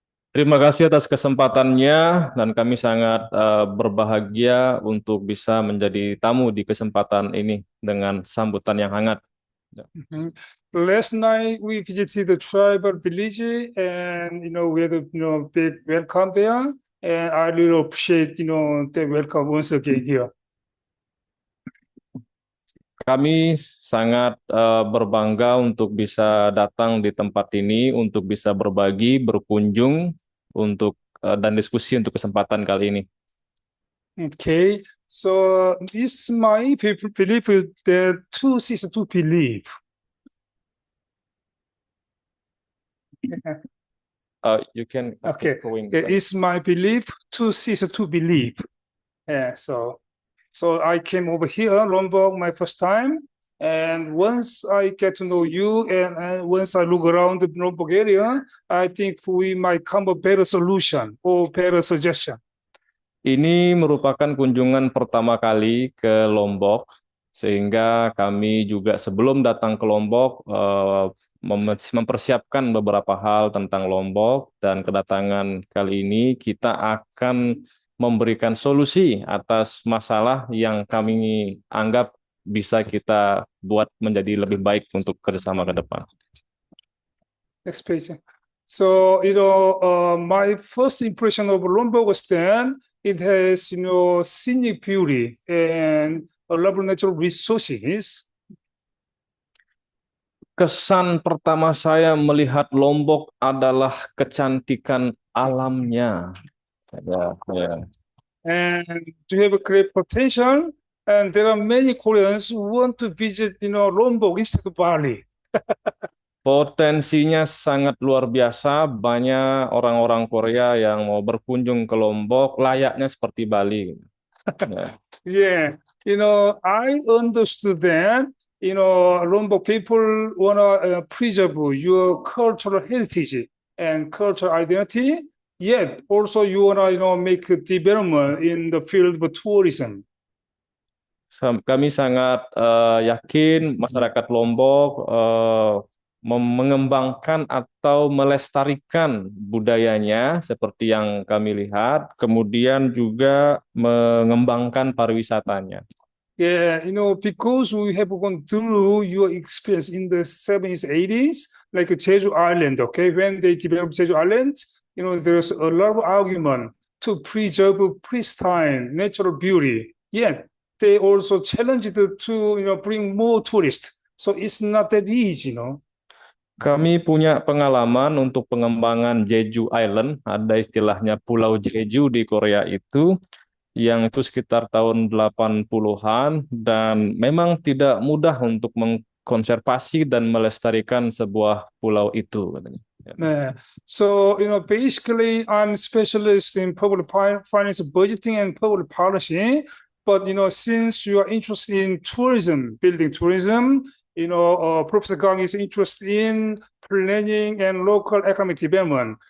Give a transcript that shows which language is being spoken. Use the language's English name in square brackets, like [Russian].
[Indonesian] Terima kasih atas kesempatannya dan kami sangat berbahagia untuk bisa menjadi tamu di kesempatan ini dengan sambutan yang hangat. [English] Last night we visited the tribal village and we had a big welcome there, and I really appreciate the welcome once again here. [Indonesian] Kami sangat berbangga untuk bisa datang di tempat ini untuk bisa berbagi, berkunjung dan diskusi untuk kesempatan kali ini. [English] Okay, so this my belief that two is to believe. You can Okay, going it's my belief to cease to believe. Yeah, so I came over here, Lombok, my first time, and once I get to know you and once I look around the Lombok area, I think we might come a better solution or better suggestion. [Indonesian] Ini merupakan kunjungan pertama kali ke Lombok, sehingga kami juga sebelum datang ke Lombok mempersiapkan beberapa hal tentang Lombok, dan kedatangan kali ini kita akan memberikan solusi atas masalah yang kami anggap bisa kita buat menjadi lebih baik untuk kerjasama ke depan. [English] Next page. So, my first impression of Lombok was that it has, scenic beauty and a lot of natural resources. [Indonesian] Kesan pertama saya melihat Lombok adalah kecantikan alamnya. Ya. [English] And to have a great potential, and there are many Koreans who want to visit, Lombok instead of Bali. [Indonesian] Potensinya sangat luar biasa, banyak orang-orang Korea yang mau berkunjung ke Lombok, layaknya seperti Bali. Ya. [English] Yeah, I understood that, Lombok people wanna preserve your cultural heritage and cultural identity. Yet also you wanna, make a development in the field of tourism. [Indonesian] Kami sangat yakin masyarakat Lombok mengembangkan atau melestarikan budayanya seperti yang kami lihat, kemudian juga mengembangkan pariwisatanya. [English] Yeah, because we have gone through your experience in the 70s, 80s, like Jeju Island, okay? When they developed Jeju Island, there's a lot of argument to preserve pristine natural beauty. Yet they also challenged to, bring more tourists. So it's not that easy, [Indonesian] Kami punya pengalaman untuk pengembangan Jeju Island, ada istilahnya Pulau Jeju di Korea itu, yang itu sekitar tahun 80-an, dan memang tidak mudah untuk mengkonservasi dan melestarikan sebuah pulau itu, katanya. [English] Yeah. So, basically I'm specialist in public finance, budgeting and public policy, but, since you are interested in tourism, building tourism, Professor Gang is interested in planning and local economic development.